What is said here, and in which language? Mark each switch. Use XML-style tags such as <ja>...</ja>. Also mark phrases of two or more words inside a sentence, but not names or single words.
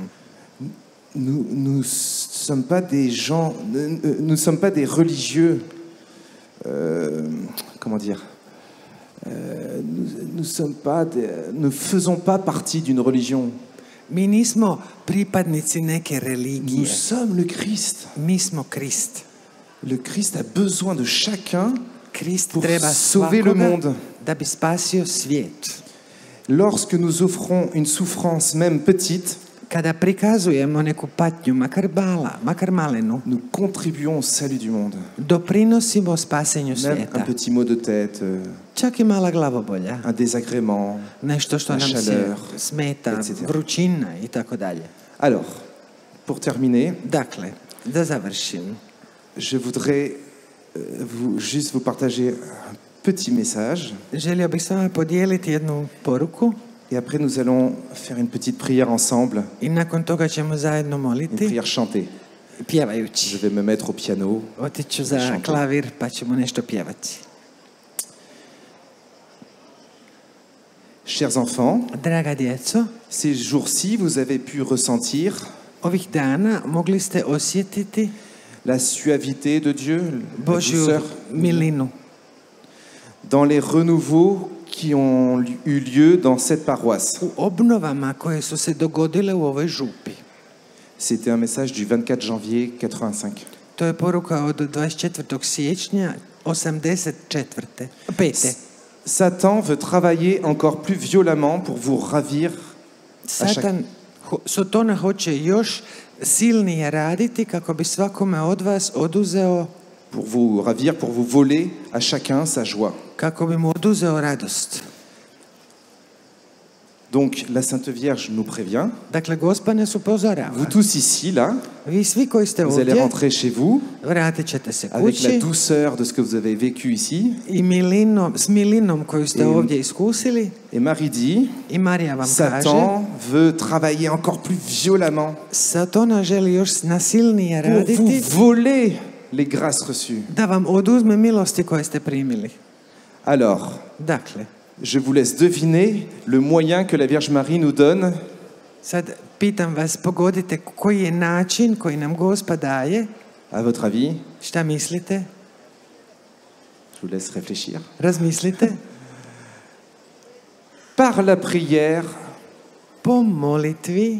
<fr>Nous sommes pas des gens, nous sommes pas des religieux. Comment dire? Nous faisons pas partie d'une religion.</fr> <hr>Mi nismo pripadnici neke</hr> <fr>Nous</fr> <hr>religije.</hr> <fr>sommes le Christ.</fr> <hr>Mi smo Krist.</hr> <fr>Le Christ a besoin de chacun</fr> <hr>Krist</hr> <fr>pour</fr> <hr>treba</hr> <fr>sauver le</fr> <hr>svakoga</hr> <fr>monde.</fr> <hr>da bi spasio svijet.</hr> <fr>Lorsque nous offrons une souffrance même petite,</fr> <hr>Kada prikazujemo neku patnju, makar malenu,</hr> <fr>nous contribuons au salut du monde.</fr> <hr>doprinosimo spasenju</hr> <fr>Même un</fr> <hr>svijeta.</hr> <fr>petit mot de tête,</fr> <hr>Čak i mala glavobolja.</hr> <fr>un désagrément.</fr> <hr>Nešto što</hr> <fr>La</fr> <hr>nam se</hr> <fr>chaleur,</fr> <hr>smeta,</hr> <fr>etc.</fr> <hr>vrućina i tako dalje.</hr> <fr>Alors, pour terminer,</fr> <hr>Dakle, da završim.</hr> <fr>je voudrais juste vous partager un petit message.</fr> <hr>Želio bih s vama podijeliti jednu poruku</hr> <fr>Et après, nous allons faire une petite prière ensemble,</fr> <hr>i nakon toga ćemo zajedno</hr> <fr>une</fr> <hr>moliti,</hr> <fr>prière chantée. Je</fr> <hr>pjevajući.</hr> <fr>vais me mettre au piano.</fr> <hr>Otiću za klavir pa ćemo nešto pjevati.</hr> <fr>Chers enfants,</fr> <hr>Draga djeco,</hr> <fr>ces jours-ci, vous avez pu ressentir</fr> <hr>ovih dana mogli ste osjetiti</hr> <fr>la suavité de Dieu, la</fr> <hr>Božju</hr> <fr>douceur,</fr> <hr>milinu</hr> <fr>dans les renouveaux qui ont eu lieu dans cette paroisse.</fr> <hr>u obnovama koje su se dogodile u ovoj župi.</hr> <fr>C'était un message du 24 janvier 85.</fr> <hr>To je poruka od 24. siječnja 84. 5.</hr> <fr>Satan veut travailler encore plus violemment pour vous ravir</fr> <hr>Satan, Sotona hoće još silnije raditi kako bi svakome od vas oduzeo,</hr> <fr>pour vous voler à chacun sa joie.</fr> <hr>kako bi mu oduzeo radost.</hr> <fr>Donc la Sainte Vierge nous prévient.</fr> <hr>Dakle, Gospa nas upozorava.</hr> <fr>Vous tous ici, là,</fr> <hr>Vi svi koji ste</hr> <fr>vous allez</fr> <hr>ovdje,</hr> <fr>rentrer chez vous</fr> <hr>vratit ćete se</hr> <fr>avec la</fr> <hr>kući</hr> <fr>douceur de ce que vous avez vécu ici.</fr> <hr>i s milinom koju ste ovdje iskusili.</hr> <fr>Et Marie dit,</fr> <hr>I Marija vam kaže,</hr> <fr>Satan veut travailler encore plus violemment</fr> <hr>Satana želi još nasilnije</hr> <fr>pour vous</fr> <hr>raditi</hr> <fr>voler les grâces reçues.</fr> <hr>da vam oduzme milosti koje ste primili.</hr> <fr>Alors,</fr> <hr>Dakle,</hr> <fr>je vous laisse deviner le moyen que la Vierge Marie nous donne</fr> <hr>sad pitam vas, pogodite koji je način koji nam Gospa daje</hr> <fr>À votre avis?</fr> <hr>Šta mislite?</hr> <fr>Je vous laisse réfléchir.</fr> <hr>Razmislite.</hr> <fr>Par la prière,</fr> <hr>Po molitvi</hr>